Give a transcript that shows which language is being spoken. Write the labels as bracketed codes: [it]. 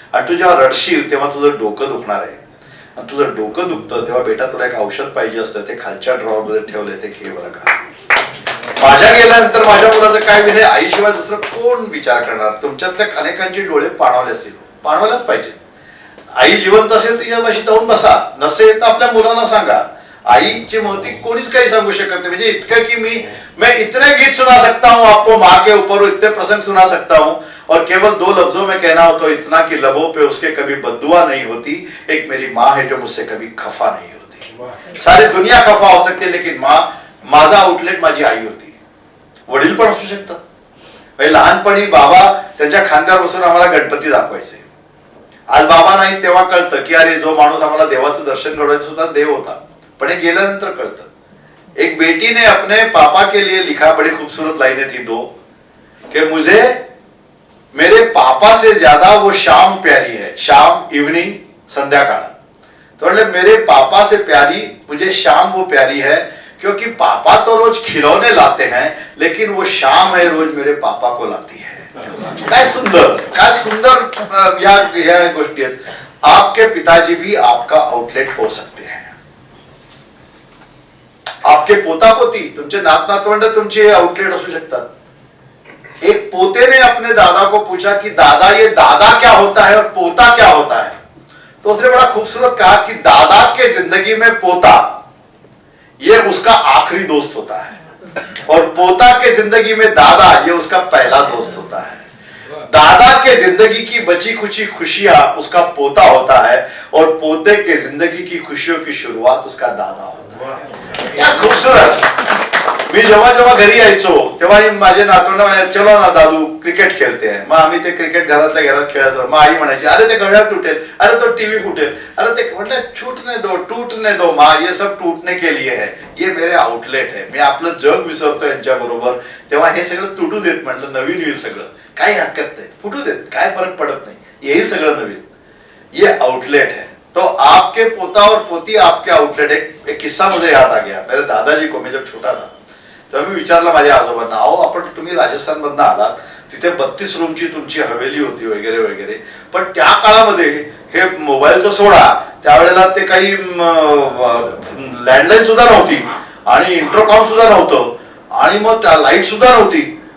[mr] आणि तू जेव्हा रडशील तेव्हा तुझं डोकं दुखणार आहे, आणि तुझं डोकं दुखतं तेव्हा बेटा तुला एक औषध पाहिजे असतं, ते खालच्या ड्रॉवर मध्ये ठेवलंय, ते घे बरं का. माझ्या गेल्यानंतर माझ्या मुलाचं काय विषय, आईशिवाय दुसरं कोण विचार करणार. तुमच्यातल्या अनेकांचे डोळे पाणावले असतील, पाणवायलाच पाहिजे. आई जिवंत असेल तिच्यापाशी जाऊन बसा, नसेल तर आपल्या मुलांना सांगा. आईची महती कोणीच काही सांगू शकत नाही. म्हणजे इतकं की [hi] मैं इतने गीत सुना सकता हूँ आपको माँ के ऊपर, इतने प्रसंग सुना सकता हूँ, और केवल 2 लफ्जों में कहना हो तो इतना कि लबों पे उसके कभी बद्दुआ नहीं होती, एक मेरी माँ है जो मुझसे कभी खफा नहीं होती. सारी दुनिया खफा हो सकते है, लेकिन [mr] माझा आउटलेट माझी आई होती. वडील पण असू शकतात. लहानपणी बाबा त्यांच्या खांद्यावर बसून आम्हाला गणपती दाखवायचे. आज बाबा नाही तेव्हा कळतं की अरे जो माणूस आम्हाला देवाचं दर्शन घडवायचं सुद्धा देव होता. पण हे गेल्यानंतर कळतं. [hi] एक बेटी ने अपने पापा के लिए लिखा, बड़ी खूबसूरत लाइनें थी 2, कि मुझे मेरे पापा से ज्यादा वो शाम प्यारी है. शाम इवनिंग, संध्याकाळ. तो मतलब मेरे पापा से प्यारी मुझे शाम वो प्यारी है, क्योंकि पापा तो रोज खिलौने लाते हैं, लेकिन वो शाम है रोज मेरे पापा को लाती है. [mr] काय सुंदर या गोष्टी आहेत. [hi] आपके पिताजी भी आपका आउटलेट हो सकते हैं. आपके पोता पोती, [mr] तुमचे नात नातवंड तुमचे आउटलेट असू शकतात. [hi] एक पोते ने अपने दादा को पूछा कि दादा ये दादा क्या होता है और पोता क्या होता है. तो उसने बड़ा खूबसूरत कहा कि दादा के जिंदगी में पोता ये उसका आखिरी दोस्त होता है. और पोता के जिंदगी में दादा ये उसका पहला दोस्त होता है। दादा के जिंदगी की बची खुची खुशियां उसका पोता होता है और पोते के जिंदगी की खुशियों की शुरुआत उसका दादा होता है। क्या खूबसूरत। [mr] मी जेव्हा जेव्हा घरी यायचो तेव्हा माझे नातवंड म्हणायचे [hi] चलो ना [mr] दादू क्रिकेट खेळते आहे। मग आम्ही ते क्रिकेट घरातल्या घरात खेळायचो। मग आई म्हणायची अरे ते घड्याळ तुटेल, अरे तो टीवी फुटेल, अरे ते म्हटलं [hi] छूटने दो टूटने दो माँ, ये सब टूटने के लिए है, ये मेरे आउटलेट है। [mr] मी आपलं जग विसरतो यांच्या बरोबर, तेव्हा हे सगळं तुटू देत, म्हटलं नवीन येईल सगळं, काही हरकत नाही, फुटू देत, काय फरक पडत नाही, येईल सगळं नवीन, [hi] ये आउटलेट है। तो आपके पोता और पोती आपके आउटलेट। एक किस्सा मुझे याद आ गया। मेरे दादाजी को, मैं जब छोटा था [mr] तेव्हा मी विचारलं माझ्या आजोबांना, अहो आपण तुम्ही राजस्थान मधनं आलात, तिथे 32 रूमची तुमची हवेली होती वगैरे वगैरे, पण त्या काळामध्ये हे मोबाईलचं सोडा, त्यावेळेला ते काही लँडलाईन सुद्धा नव्हती आणि इंटरकॉम सुद्धा नव्हतं आणि मग त्या लाईट सुद्धा नव्हती।